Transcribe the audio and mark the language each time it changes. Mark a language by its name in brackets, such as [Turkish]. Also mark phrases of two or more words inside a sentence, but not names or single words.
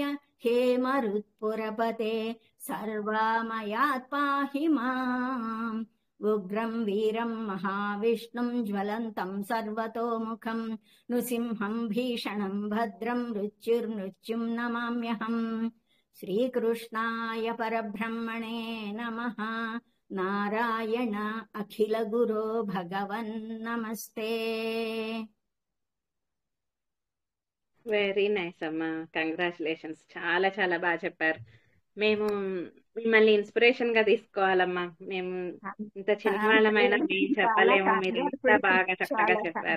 [Sanskrit] हे मरुत्पुरपते सर्वामयात् पाहि माम् उग्रम् वीरम् महाविष्णुम् ज्वलन्तम् सर्वतोमुखम् नृसिंहम् भीषणम् भद्रम् मृत्युर्मृत्युम् नमाम्यहम् श्रीकृष्णाय परब्रह्मणे नमः नारायण अखिल गुरो भगवन् नमस्ते [English] very nice అమ్మా, కంగ్రాచులేషన్స్. [Telugu] చాలా చాలా బాగా చెప్పారు. మేము మిమ్మల్ని ఇన్స్పిరేషన్ గా తీసుకోవాలమ్మా. మేము ఇంత చిన్నవాళ్ళమైనా మేము చెప్పలేము, మీరు ఇంత బాగా చక్కగా చెప్పారు.